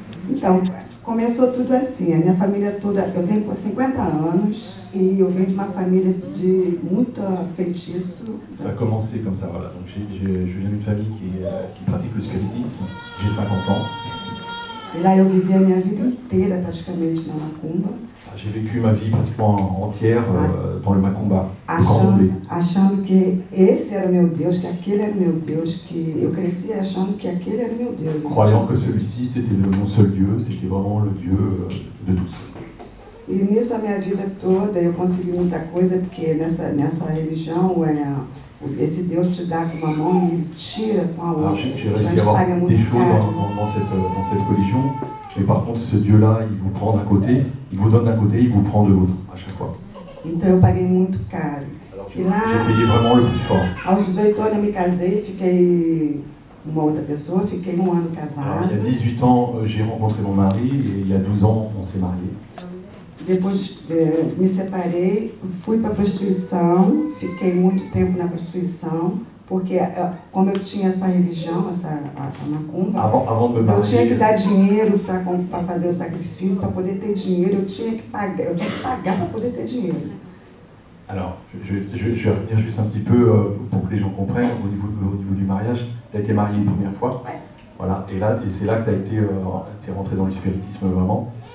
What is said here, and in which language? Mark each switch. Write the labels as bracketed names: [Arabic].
[Portuguese] Então, começou tudo assim. A minha família toda, eu tenho 50 anos e eu venho de uma família de muito feitiço. [French] Ça a commencé comme ça, voilà. Donc je viens d'une famille qui pratique le spiritisme. J'ai 50 ans. [Portuguese] E lá eu vivi a minha vida inteira praticamente na macumba. [French] J'ai vécu ma vie pratiquement entière dans le macumba, le candomblé. [Portuguese] Achando que esse era meu Deus, que aquele era meu Deus, que eu cresci achando que aquele era meu Deus. [French] Croyant que celui-ci c'était mon seul Dieu, c'était vraiment le Dieu de tous. [Portuguese] E nisso a minha vida toda eu consegui muita coisa, porque nessa religião esse Deus te dá com uma mão e tira com a outra. [French] J'ai réussi à avoir des choses dans cette religion, mais par contre ce Dieu-là, il vous prend d'un côté, il vous donne d'un côté, il vous prend de l'autre, à chaque fois. [Portuguese] Então eu paguei muito caro. [French] Alors j'ai payé vraiment le plus fort. [Portuguese] Aos 18 anos eu me casei, fiquei uma outra pessoa, fiquei um ano casada. [French] Il y a 18 ans, j'ai rencontré mon mari, et il y a 12 ans, on s'est mariés. [Portuguese] Depois me separei, fui para a prostituição, fiquei muito tempo na prostituição, porque como eu tinha essa religião, a macumba, então eu tinha que dar dinheiro para fazer o sacrifício, para poder ter dinheiro, eu tinha que pagar para poder ter dinheiro. [French] Alors, je vais revenir juste un petit peu pour que les gens comprennent au niveau du mariage. Tu as été marié une première fois, ouais. Voilà, et c'est là que tu es rentré dans le spiritisme vraiment.